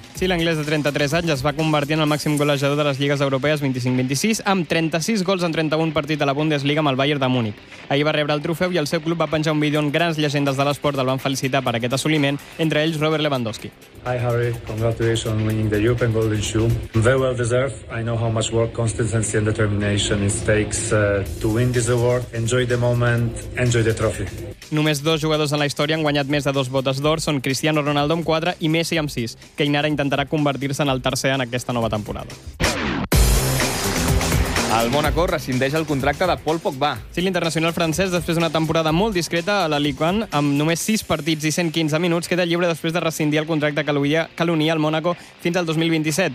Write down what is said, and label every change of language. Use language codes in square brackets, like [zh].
[ca] Sí, l'anglès de 33 anys es va convertir en el màxim golejador de les lligues europees 25-26 amb 36 gols en 31 partits a la Bundesliga amb el Bayern de Múnich. Ahir va rebre el trofeu i el seu club va penjar un vídeo on grans llegendes de l'esport el van felicitar per aquest assoliment, entre ells Robert Lewandowski. [en] Hi Harry, congratulations on winning the European Golden Shoe. Very well deserved. I know how much work, consistency and determination it takes to win this award. Enjoy the moment, enjoy the trophy. [ca] Només dos jugadors en la història han guanyat més de dos botes d'or, són Cristiano Ronaldo amb 4 i Messi amb 6. Kane ara intentarà convertir-se en el tercer en aquesta nova temporada. El Mónaco rescindeix el contracte de Paul Pogba. Sí, l'internacional francès, després d'una temporada molt discreta a la Ligue 1, amb només 6 partits i 115 minuts, queda lliure després de rescindir el contracte que l'unia al Mónaco fins al 2027.